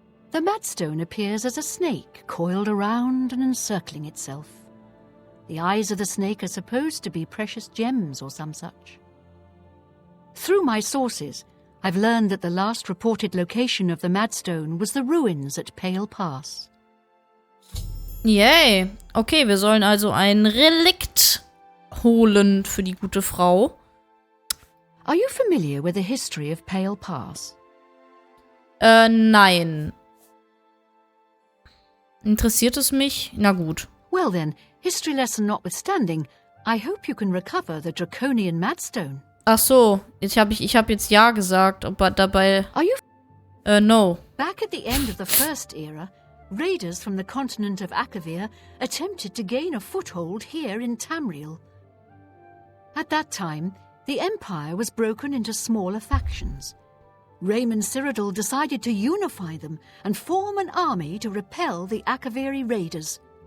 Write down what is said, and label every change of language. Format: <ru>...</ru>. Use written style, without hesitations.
<en>The Madstone appears as a snake coiled around and encircling itself. The eyes of the snake are supposed to be precious gems or some such. Through my sources, I've learned that the last reported location of the Madstone was the ruins at Pale Pass. Yay.</en> <de>Okay, wir sollen also ein Relikt holen für die gute Frau.</de> <en>Are you familiar with the history of Pale Pass?</en> <de>Nein. Interessiert es mich? Na gut.</de> <en>Well then, history lesson notwithstanding, I hope you can recover the Draconian Madstone.</en> <de>Ach so, ich hab jetzt ja gesagt, aber dabei...</de> <en>Are you... no. Back at the end of the First Era, raiders from the continent of Akavir attempted to gain a foothold here in Tamriel. At that time, the Empire was broken into smaller factions. Raymond Cyrodiil decided to unify them and form an army to repel the Akaviri raiders.</en>